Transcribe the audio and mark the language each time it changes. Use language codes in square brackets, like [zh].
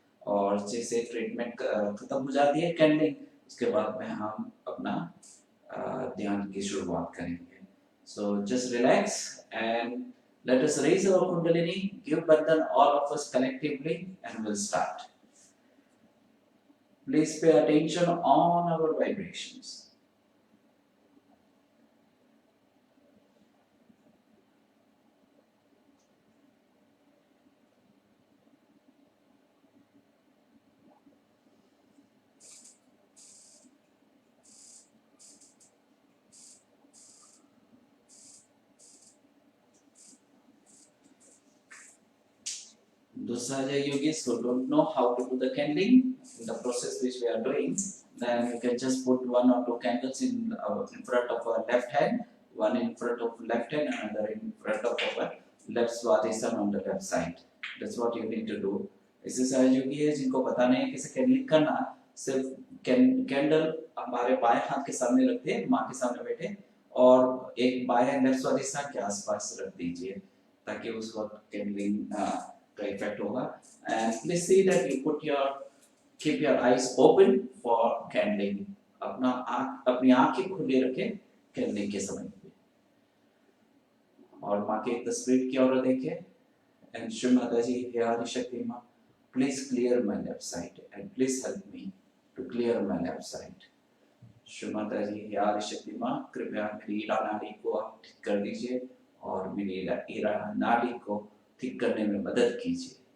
[hi] और जैसे ट्रीटमेंट खत्म हो जाती है कैंडलिंग, उसके बाद में हम अपना ध्यान की शुरुआत करेंगे. [en] So just relax and let us raise our Kundalini, give Bandhan all of us collectively, and we'll start. Please pay attention on our vibrations. Those are the yogis who don't know how to do the candling, in the process which we are doing, then we can just put one or two candles in front of our left hand, one in front of left hand, another in front of our left swadhisthana on the left side. That's what you need to do. [hi] इससे सारे योगी है जिनको पता नहीं है कैसे कैंडलिंग करना, सिर्फ कैंडल हमारे बाएं हाथ के सामने रखते, माँ के सामने बैठे, और एक बाएं लेफ्ट स्वादिष्ठान के आसपास रख दीजिए ताकि उस वक्त कैंडलिंग का इफेक्ट होगा. [en] And please see that you keep your eyes open for candling. [hi] अपनी आंखें खुली रखें कैंडलिंग के समय पे, और माँ के तस्वीर की ओर देखें. [en] And Shri Mataji, [hi] हे आदिशक्ति माँ, [en] please clear my left side and please help me to clear my left side. [hi] Shri Mataji, हे आदिशक्ति माँ, कृपया मेरी ईरा नाड़ी को आप ठीक कर दीजिए और मेरी ईरा नाड़ी को ठीक करने में मदद कीजिए.